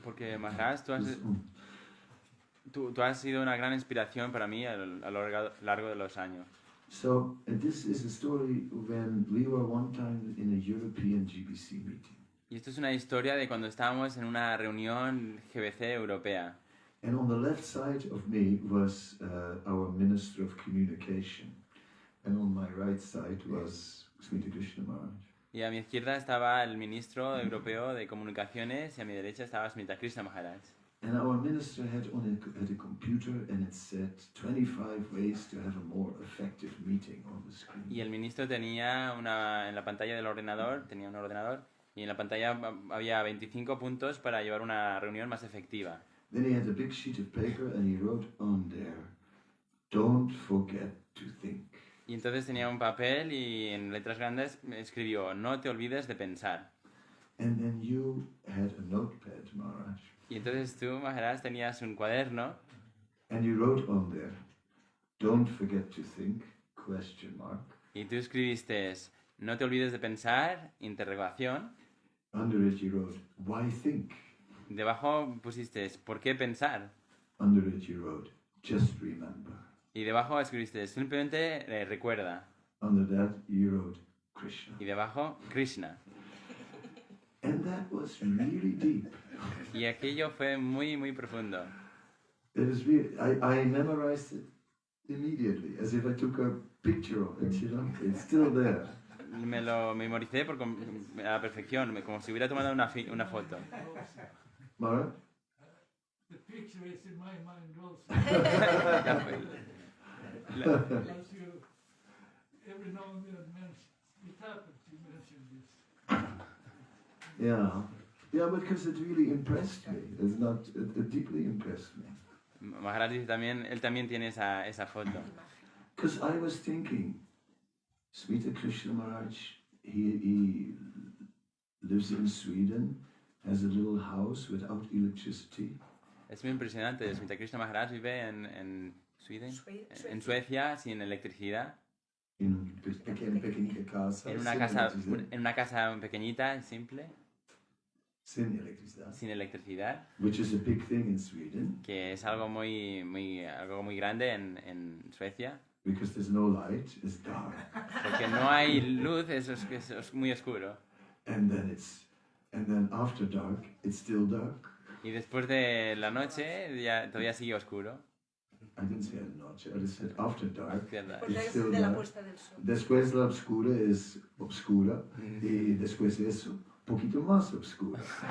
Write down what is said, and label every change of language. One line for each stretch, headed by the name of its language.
Spanish: Porque Maharaj, tú has sido una gran inspiración para mí a lo largo de los años.
English: So this is a story when we were one time in a European GBC meeting.
Spanish: Y esto es una historia de cuando estábamos en una reunión GBC europea.
English: And on the left side of me was our Minister of Communication. And on my right side was Smita Krishna Maharaj.
Spanish: Y a mi izquierda estaba el ministro europeo de comunicaciones y a mi derecha estaba Smita Krishna Maharaj.
English: And our minister had a computer and it said 25 ways to have a more effective meeting on the screen.
Spanish: Y el ministro tenía en la pantalla del ordenador, tenía un ordenador, y en la pantalla había 25 puntos para llevar una reunión más efectiva.
English: Then he had a big sheet of paper and he wrote on there, "Don't forget to think."
Spanish: Y entonces tenía un papel y en letras grandes escribió, no te olvides de pensar.
English: And then you had a notepad, Maharaj.
Spanish: Y entonces tú, Maharaj, tenías un cuaderno
English: And you wrote on there, "Don't forget to think, ?
Spanish: y tú escribiste, no te olvides de pensar, interrogación.
English: Under it you wrote, "Why think?"
Spanish: Debajo pusiste, ¿por qué pensar?
English: Under it you wrote, "Just remember."
Spanish: Y debajo escribiste, simplemente recuerda.
English: Under that you wrote, "Krishna."
Spanish: Y debajo, Krishna.
English: And that was really deep.
Spanish: Y aquello fue muy, muy profundo.
English: It was really, I memorized it immediately, as if I took a picture of it, It's still there.
Spanish: Me lo memoricé a la perfección, como si hubiera tomado una foto. Mara?
English: The picture is in my mind also. As you every now and then mention, it happens you mention this. Yeah, because it really impressed me. It deeply impressed me.
Spanish: Maharaj dice también, él también tiene esa foto.
English: Because I was thinking, Smita Krishna Maharaj, he lives in Sweden, has a little house without electricity.
Spanish: Es muy impresionante. Smita Krishna Maharaj vive en Suecia sin electricidad. En pequeña casa. En una casa pequeñita, simple. Sin electricidad. Sin electricidad.
English: Which is a big thing in Sweden.
Spanish: Que es algo muy grande en Suecia.
English: Because there's no light, it's dark.
Spanish: Porque no hay luz, es muy oscuro.
English: And then after dark, it's still dark.
Spanish: Y después de la noche, todavía sigue oscuro.
English: I didn't say
Spanish: la noche,
English: I just said after dark. It's still dark.
Spanish: Después la oscura es obscura y después de eso, poquito más oscura.